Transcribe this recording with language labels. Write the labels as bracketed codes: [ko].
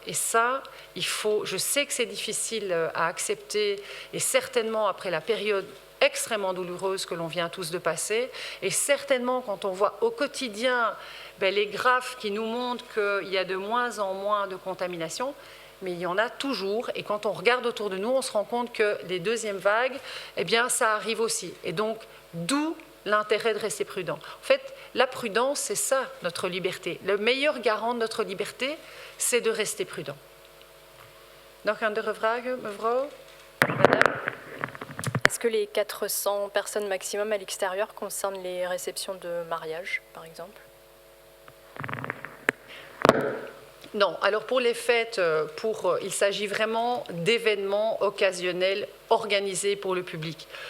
[fr] Et ça, je sais que c'est difficile à accepter, et certainement après la période extrêmement douloureuse que l'on vient tous de passer, et certainement quand on voit au quotidien les graphes qui nous montrent qu'il y a de moins en moins de contamination, mais il y en a toujours, et quand on regarde autour de nous, on se rend compte que les deuxièmes vagues, ça arrive aussi. Et donc, d'où l'intérêt de rester prudent. En fait, la prudence, c'est ça, notre liberté. Le meilleur garant de notre liberté, c'est de rester prudent. [nl] Nog een andere vraag, mevrouw? [fr] Madame? Est-ce que les 400 personnes maximum à l'extérieur concernent les réceptions de mariage, par exemple? Non, alors pour les fêtes, il s'agit vraiment d'événements occasionnels organisés pour le public.